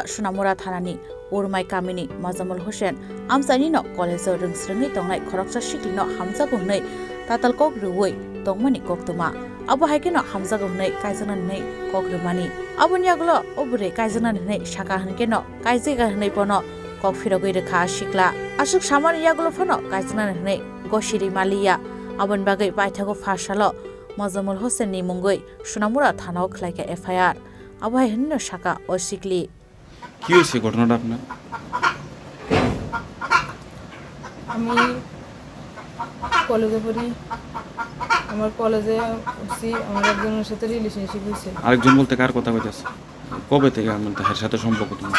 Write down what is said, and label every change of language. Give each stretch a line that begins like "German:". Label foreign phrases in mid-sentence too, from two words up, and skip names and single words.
Kok Borok: Sonamura Thanani urmai kamini Mazamul Hussein amsani no college ringsringi tongnai Khoroksa shikli no hamjago hwnwi tatal kogruwi tongmani koktuma abo haikino hamjago hwnwi Kaijaknani hwnwi kogrumani aboni aglo obure Kaijaknani hwnwi shaka hnkeno Kaijaga hwnwi pono kok firogoi rekha shikla asuk samani yagulo phono Kaijaknani hwnwi gosiri maliya abon bagai paithago Fasalo Mazamul Hussein ni mungwi Sonamura Thanao khlaikha FIR abo hinno shaka osikli
Bangla: কি হয়েছে ঘটনাটা আপনার? আমি কলেজে পড়ি আমার কলেজে উঠছি আমার একজনের সাথে রিলেশনশিপ হয়েছে আরেকজন বলতে কার কথা কইতাছে? কবে থেকে আপনার এর সাথে সম্পর্ক তোমার?